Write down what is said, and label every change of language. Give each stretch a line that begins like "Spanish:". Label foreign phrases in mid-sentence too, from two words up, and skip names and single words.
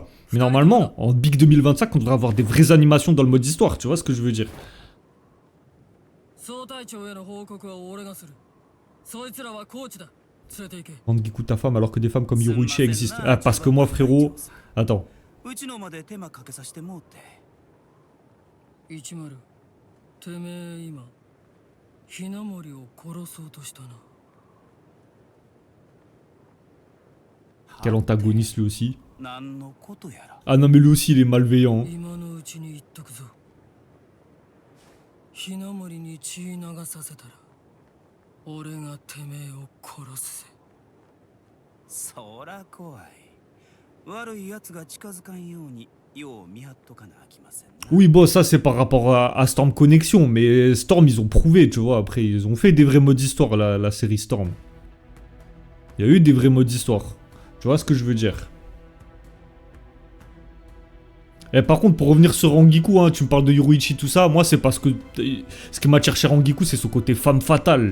French: Mais normalement, en Big 2025, on devrait avoir des vraies animations dans le mode histoire, tu vois ce que je veux dire. Angiku ta femme alors que des femmes comme Yoruichi existent. Ah, parce que moi, frérot... Attends.
Japanese: うちのまで手間かけさせてもうて。 10てめえ今ひなもりを殺そうとしたな。
French: Quel antagoniste lui aussi.
Japanese: 何のことやら。
French: Ah non mais lui aussi il est malveillant.
Japanese: 今のうちに言っとくぞ。ひなもりに血流させたら俺がてめえを殺すぜ。そら怖い。悪い奴が近づかんようによう見張っとかなあきませんな。
French: Oui bon ça c'est par rapport à Storm Connection. Mais Storm ils ont prouvé tu vois. Après ils ont fait des vrais modes d'histoire la série Storm. Il y a eu des vrais modes d'histoire. Tu vois ce que je veux dire. Et par contre, pour revenir sur Angiku, hein, tu me parles de Yoruichi, tout ça, moi c'est parce que ce qui m'attire chez Angiku, c'est son côté femme fatale.